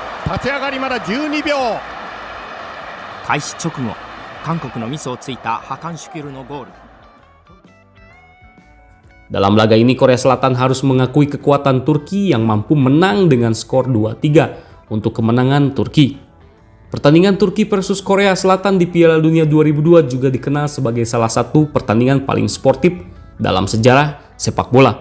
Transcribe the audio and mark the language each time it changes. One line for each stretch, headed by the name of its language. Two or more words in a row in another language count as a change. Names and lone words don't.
Japanese: 立ち上がりまだ12秒。開始直後、韓国のミスをついたハカンシュキュルのゴール。
Indonesian: Dalam laga ini Korea Selatan harus mengakui kekuatan Turki yang mampu menang dengan skor 2-3 untuk kemenangan Turki. Pertandingan Turki versus Korea Selatan di Piala Dunia 2002 juga dikenal sebagai salah satu pertandingan paling sportif dalam sejarah sepak bola.